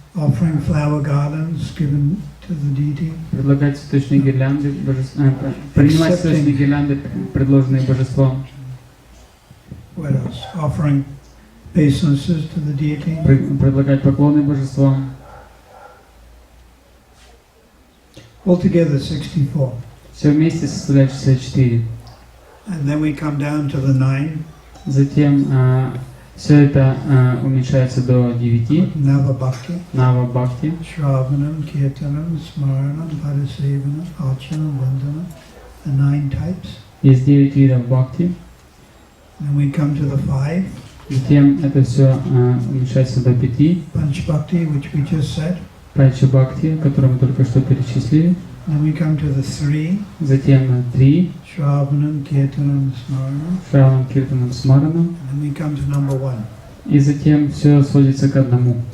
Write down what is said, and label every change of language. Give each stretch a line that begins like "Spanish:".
English: Offering flower gardens given to the deity.
Russian: предлагать цветочные гирлянды, принимать цветочные гирлянды, предложенные божеством.
English: What else? Offering obeisances to the deity.
Russian: Предлагать поклоны божествам.
English: Altogether 64.
Russian: Все вместе составляет 64.
English: And then we come down to the 9.
Russian: Затем все это уменьшается до 9.
Sanskrit: Nava Bhakti. Нава Бхакти. Shravanam, Kirtanam, Smaranam, Padasevanam, Archanam, Vandanam.
English: The 9 types.
Russian: Есть 9 видов Бхакти.
English: Then we come to the 5.
Russian: Затем это все уменьшается до 5.
English: Panch Bhakti, which we just said.
Russian: Панча Бхакти, который мы только что перечислили.
English: Then we come to the 3.
Russian: Затем 3.
Sanskrit: Shravanam, Kirtanam, Smaranam. Шраванам, Киртанам, Смаранам.
English: And then we come to number 1.
Russian: И затем все сводится к одному.